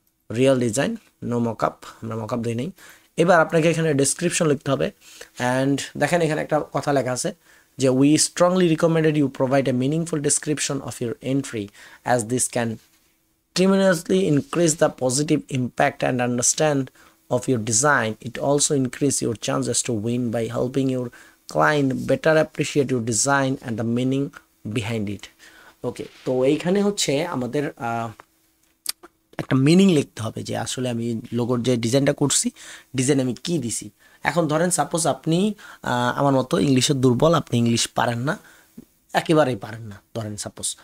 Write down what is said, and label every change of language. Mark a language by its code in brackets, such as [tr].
[en] real design, no mockup, [bn] আমরা mockup দিই নেই। এবার আপনাকে এখানে ডেসক্রিপশন লিখতে হবে, অ্যান্ড দেখেন এখানে একটা কথা লেখা আছে যে [en] We strongly recommended you provide a meaningful description of your entry as this can tremendously increase the positive impact and understand of your design. It also increase your chances to win by helping your client better appreciate your design and the meaning behind it. [bn] ওকে, তো এইখানে হচ্ছে আমাদের একটা meaning লিখতে হবে যে আসলে আমি লোগোর যে ডিজাইনটা করছি, ডিজাইন আমি কি দিছি। এখন ধরেন সাপোজ আপনি আমার মতো ইংলিশের দুর্বল, আপনি ইংলিশ পারেন না, একেবারেই পারেন না ধরেন সাপোজ।